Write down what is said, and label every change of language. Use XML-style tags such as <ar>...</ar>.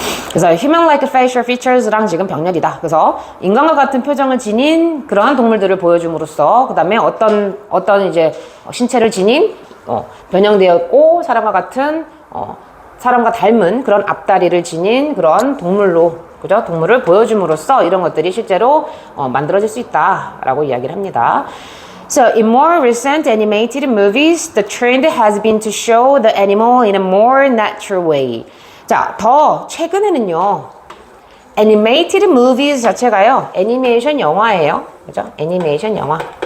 <ko>그래서</ko> <en>human-like facial features</en> <ko>랑 지금 병렬이다. 그래서 인간과 같은 표정을 지닌 그러한 동물들을 보여줌으로써 그 다음에 어떤 이제 신체를 지닌 변형되었고 사람과 같은 사람과 닮은 그런 앞다리를 지닌 그런 동물로, 그죠? 동물을 보여줌으로써 이런 것들이 실제로 만들어질 수 있다라고 이야기를 합니다.</ko> <en>So, in more recent animated movies, the trend has been to show the animal in a more natural way.</en> <ko>자, 더 최근에는요,</ko> <en>animated movies</en> <ko>자체가요, 애니메이션 영화예요. 그죠? 애니메이션 영화.</ko>